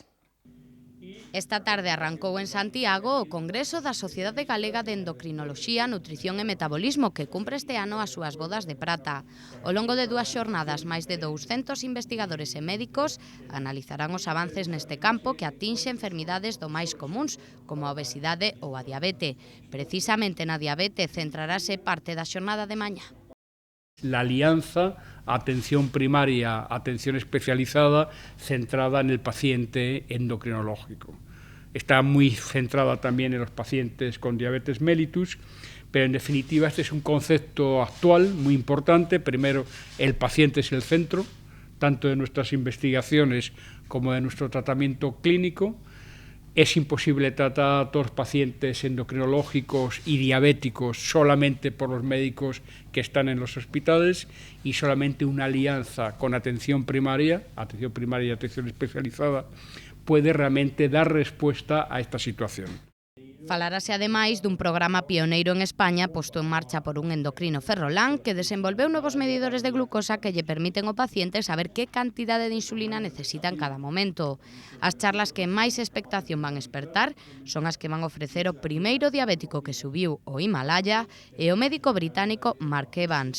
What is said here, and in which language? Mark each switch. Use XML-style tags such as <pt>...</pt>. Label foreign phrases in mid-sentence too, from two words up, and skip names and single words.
<gl>Esta tarde arrancou en Santiago o Congreso da Sociedade Galega de Endocrinoloxía, Nutrición e Metabolismo, que cumpre este ano as súas bodas de prata. Ao longo de 2 xornadas, máis de 200 investigadores e médicos analizarán os avances neste campo que atinxe enfermidades do máis comuns, como a obesidade ou a diabetes. Precisamente na diabetes centrarase parte da xornada de mañá.</gl> <es>La alianza atención primaria, atención especializada, centrada en el paciente endocrinológico. Está muy centrada también en los pacientes con diabetes mellitus, pero en definitiva este es un concepto actual muy importante. Primero, el paciente es el centro, tanto de nuestras investigaciones como de nuestro tratamiento clínico. Es imposible tratar a todos los pacientes endocrinológicos y diabéticos solamente por los médicos que están en los hospitales, y solamente una alianza con atención primaria y atención especializada puede realmente dar respuesta a esta situación.</es> <gl>Falarase ademais dun programa pioneiro en España posto en marcha por un endocrino ferrolán que desenvolveu novos medidores de glucosa que lle permiten ao paciente saber que cantidade de insulina necesita en cada momento. As charlas que máis expectación van espertar son as que van ofrecer o primeiro diabético que subiu o Himalaya e o médico británico Mark Evans.</gl>